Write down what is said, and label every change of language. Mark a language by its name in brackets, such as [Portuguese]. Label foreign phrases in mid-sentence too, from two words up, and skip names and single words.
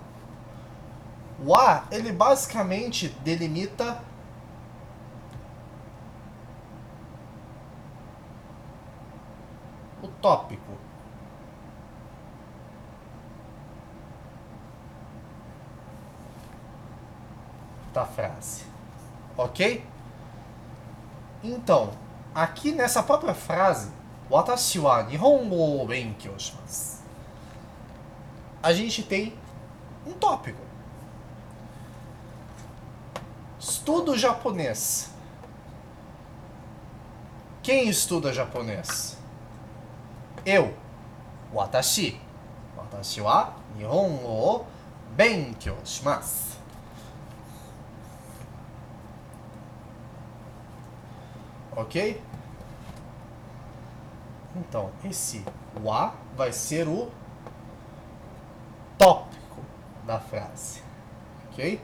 [Portuguese] O A, ele basicamente delimita o tópico. Da frase. Ok? Então, aqui nessa própria frase, [Japanese] 私は日本語を勉強します, [Portuguese] a gente tem um tópico. Estudo japonês. Quem estuda japonês? Eu. Watashi. [Japanese] 私は日本語を勉強します. [Portuguese] Ok? Então, esse wa vai ser o da frase, ok?